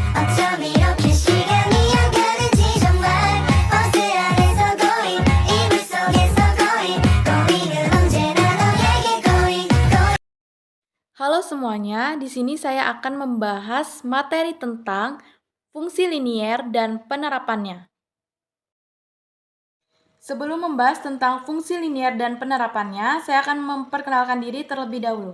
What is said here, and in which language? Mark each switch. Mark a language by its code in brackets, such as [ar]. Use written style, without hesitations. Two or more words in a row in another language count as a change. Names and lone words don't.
[ko] 어쩜 이렇게 시간이 안 가는지 정말 버스 안에서 고인 이불 속에서 고인은 언제나 너에게 고인. [id] Halo semuanya, di sini saya akan membahas materi tentang fungsi linier dan penerapannya. Sebelum membahas tentang fungsi linier dan penerapannya, saya akan memperkenalkan diri terlebih dahulu.